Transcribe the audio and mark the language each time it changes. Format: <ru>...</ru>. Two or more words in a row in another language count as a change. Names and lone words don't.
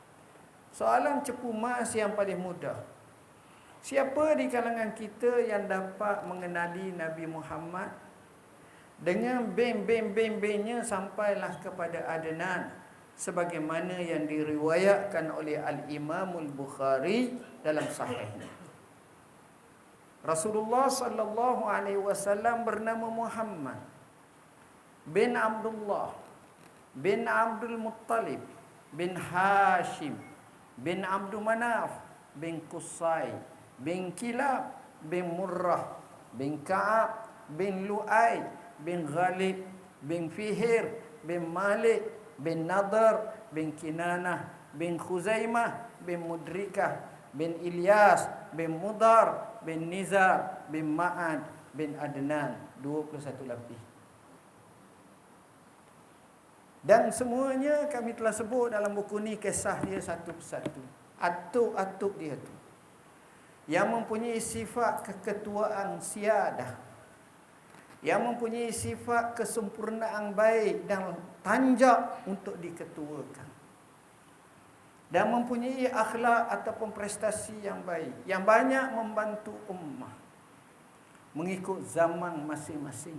<ms>Soalan cepu mas yang paling mudah. Siapa di kalangan kita yang dapat mengenali Nabi Muhammad dengan beng-beng-beng-bengnya sampailah kepada Adnan, sebagaimana yang diriwayatkan oleh Al-Imamul Bukhari dalam sahihnya. Rasulullah</ms> <ar>صلى الله عليه وسلم</ar> <ms>bernama Muhammad bin Abdullah bin Abdul Muttalib bin Hashim bin Abdul Manaf bin Qusay bin Kilab bin Murrah bin Ka'ab bin Lu'ay bin Ghalib bin Fihir bin Malik bin Nadar bin Kinanah bin Khuzaimah bin Mudrikah bin Ilyas bin Mudar bin Nizar bin Ma'ad bin Adnan. 21 lebih. Dan semuanya kami telah sebut dalam buku ni, kisah dia satu persatu. Atuk-atuk dia tu yang mempunyai sifat keketuaan siadah, yang mempunyai sifat kesempurnaan baik dan tanjak untuk diketuakan, dan mempunyai akhlak ataupun prestasi yang baik, yang banyak membantu ummah mengikut zaman masing-masing.</ms>